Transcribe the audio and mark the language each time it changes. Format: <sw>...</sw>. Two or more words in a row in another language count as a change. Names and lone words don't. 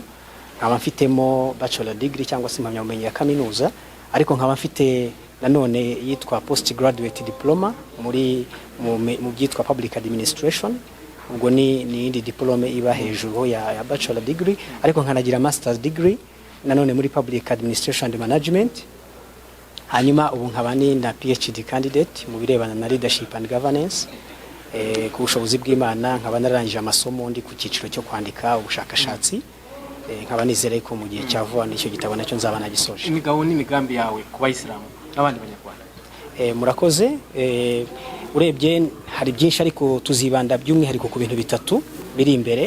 <rw>Nkaba mfitemo</rw> <en>bachelor degree</en> <rw>cyangwa se impamyabumenyi ya kaminuza, ariko nkaba mfite nanone yitwa</rw> <en>postgraduate diploma</en> <rw>mu byitwa</rw> <en>public administration.</en> <rw>Ubwo ni indi diplome iba hejuru ya</rw> <en>bachelor degree,</en> <rw>ariko nkanagira</rw> <en>master's degree</en> <rw>nanone muri</rw> <en>public administration and management.</en> <rw>Hanyuma ubu nkaba ni na</rw> <en>PhD candidate</en> <rw>mu birebana na</rw> <en>leadership and governance.</en> <rw>Ku bushobozi bw'Imana nkaba narangije amasomo ndi ku cyiciro cyo kwandika ubushakashatsi. Nkaba nizere ko mu gihe cya vuba n'icyo gitabo nacyo nzaba nagisoje. Imigabo n'imigambi yawe ku bayisilamu n'abandi banyarwanda? Murakoze. Urebye hari byinshi, ariko tuzibanda by'umwihariko ku bintu 3 biri imbere.</rw>